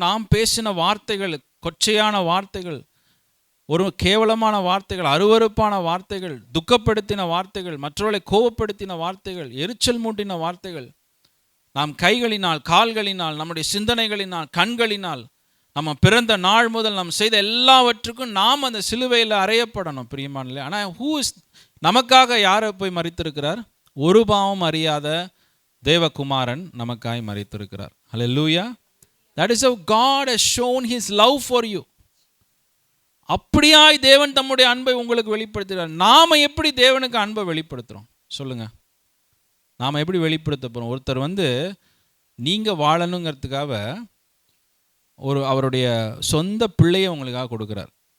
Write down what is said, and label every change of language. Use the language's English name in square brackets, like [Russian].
[Tamil] நாம் பேசின வார்த்தைகள், கொச்சையான வார்த்தைகள், ஒரு கேவலமான வார்த்தைகள், அருவருப்பான வார்த்தைகள், துக்கப்படுத்தின வார்த்தைகள், மற்றவர்களை கோபப்படுத்தின வார்த்தைகள், எரிச்சல் மூட்டின வார்த்தைகள், நாம் கைகளினால், கால்களினால், நம்முடைய சிந்தனைகளினால், கண்களினால், நம்ம பிறந்த நாள் முதல் நாம் செய்த எல்லாவற்றுக்கும் நாம் அந்த சிலுவையில் அறையப்படணும் பிரியமானே. ஆனால் நமக்காக யாரை போய் மரித்திருக்கிறார்? ஒரு பாவம் அறியாத தேவகுமாரன் நமக்காய் மரித்திருக்கிறார். ஹல்லேலூயா. [English] That is how God has shown his love for you. [Tamil] அப்படியாய் தேவன் தம்முடைய அன்பை உங்களுக்கு வெளிப்படுத்துகிறார். நாம் எப்படி தேவனுக்கு அன்பை வெளிப்படுத்துகிறோம் சொல்லுங்கள்? நாம் எப்படி வெளிப்படுத்த போகிறோம்? ஒருத்தர் வந்து நீங்கள் வாழணுங்கிறதுக்காக அவருடைய சொந்த பிள்ளையை உங்களுக்காக கொடுக்குறார்.